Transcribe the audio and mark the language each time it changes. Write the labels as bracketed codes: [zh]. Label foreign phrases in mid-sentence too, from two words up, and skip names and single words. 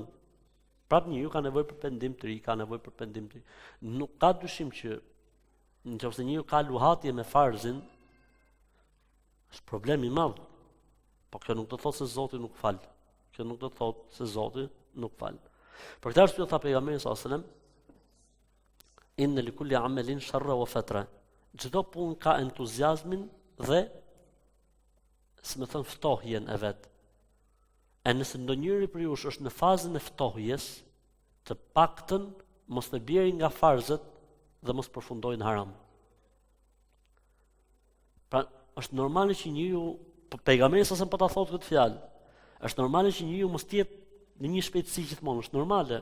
[sq] Prap njeriu ka nevojë për pendim të ri, ka nevojë për pendim të ri. Nuk ka dyshim që nëse njeriu ka luhatje me farzin, është problem i madh. Po kjo nuk do të thotë se Zoti nuk fal. Kjo nuk do të thotë se Zoti nuk fal. Për këtë arsye tha pejgamberi [ar] صلى الله عليه وسلم إن لكل عمل شرة وفترة. [sq] Çdo punë ka entuziazmin dhe ftohjen e vet. E nëse ndonjëri për jush është në fazën e ftohjes, të paktën mos të bjerë nga farzët dhe mos përfundojë në haram. Pra, është normale që njeriu, pejgamberi sa po ta thotë këtë fjalë, është normale që njeriu mos të jetë në një shpejtësi gjithmonë, është normale.